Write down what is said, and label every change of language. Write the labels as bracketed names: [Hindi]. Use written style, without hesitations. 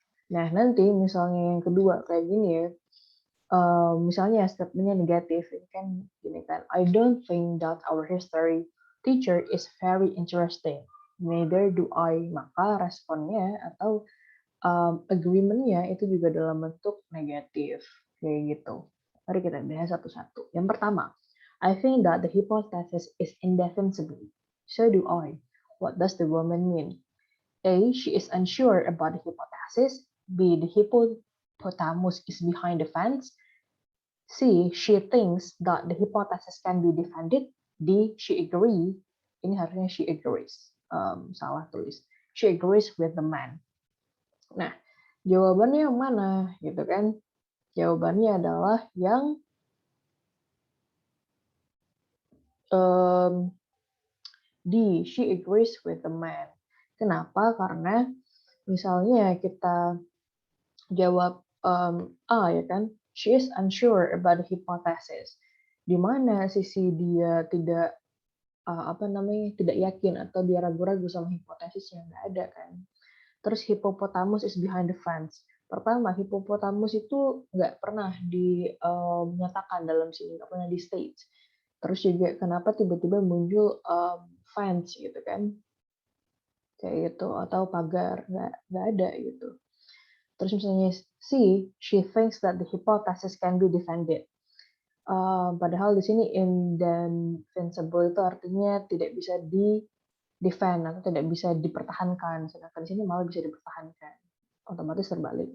[Indonesian] Nah, nanti misalnya yang kedua kayak gini ya, misalnya statementnya negatif, kan gini kan, [English] I don't think that our history teacher is very interesting. Neither do I. [Indonesian] Maka responnya atau agreement-nya itu juga dalam bentuk negatif, kayak gitu. Mari kita bahas satu-satu. Yang pertama, [English] I think that the hypothesis is indefensible. So do I. What does the woman mean? A. She is unsure about the hypothesis. B. The hippopotamus is behind the fence. C. She thinks that the hypothesis can be defended. [Indonesian] D. [English] She agrees. [Indonesian] Ini harusnya [English] she agrees. [Indonesian] Salah tulis. [English] She agrees with the man. [Indonesian] Nah, jawabannya yang mana gitu kan? Jawabannya adalah yang D, [English] she agrees with the man. [Indonesian] Kenapa? Karena misalnya kita jawab A ya kan, [English] she is unsure about the hypothesis. [Indonesian] Di mana sisi dia tidak tidak yakin atau dia ragu-ragu sama hipotesis yang nggak ada kan. Terus [English] hippopotamus is behind the fence. [Indonesian] Pertama, hippopotamus itu nggak pernah dinyatakan dalam sini, nggak pernah di stage. Terus juga kenapa tiba-tiba muncul fence gitu kan, kayak gitu, atau pagar, nggak ada gitu. Terus misalnya [English] C, she thinks that the hypothesis can be defended. [Indonesian] Padahal di sini indefensible itu artinya tidak bisa defend atau tidak bisa dipertahankan, sedangkan di sini malah bisa dipertahankan, otomatis terbalik.